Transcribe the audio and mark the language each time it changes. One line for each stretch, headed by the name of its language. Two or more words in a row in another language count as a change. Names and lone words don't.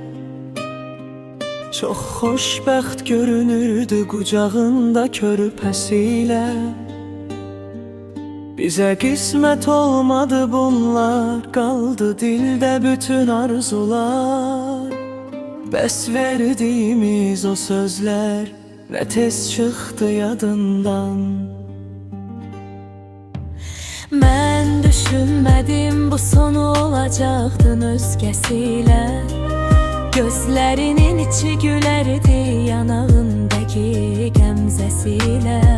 Azerbaijani: Çok xoşbəxt görünürdü qucağında körpəsiyle.
Turkish: Bize kısmet olmadı bunlar, kaldı dilde bütün arzular. Bəs verdiğimiz o sözler ne tez çıktı yadından.
Azerbaijani: Mən düşünmədim bu sonu olacaqdın özgəsilə. Gözlərinin içi gülərdi yanağındakı qəmzəsilə.